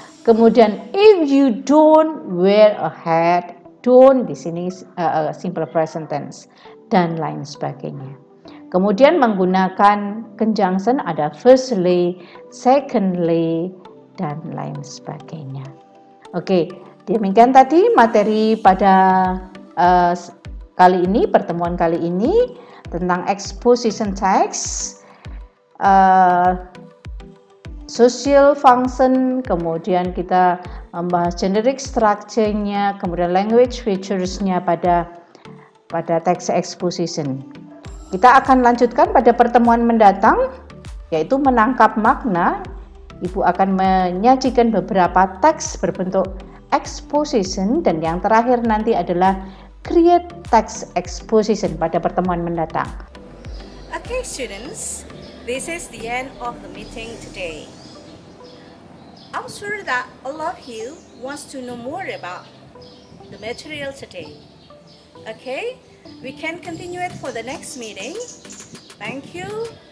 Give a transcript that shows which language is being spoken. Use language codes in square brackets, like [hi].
[en] Kemudian if you don't wear a hat, don't [id] di sini [en] simple present tense. [id] dan lain sebagainya. Kemudian menggunakan conjunction ada firstly, secondly, dan lain sebagainya. Oke, demikian tadi materi pada kali ini, pertemuan kali ini tentang exposition text, social function, kemudian kita membahas generic structure-nya, kemudian language features-nya pada text exposition. Kita akan lanjutkan pada pertemuan mendatang, yaitu menangkap makna. Ibu akan menyajikan beberapa teks berbentuk exposition, dan yang terakhir nanti adalah create text exposition pada pertemuan mendatang. [en] Okay, students, this is the end of the meeting today. I'm sure that all of you wants to know more about the material today. Okay, we can continue it for the next meeting. Thank you.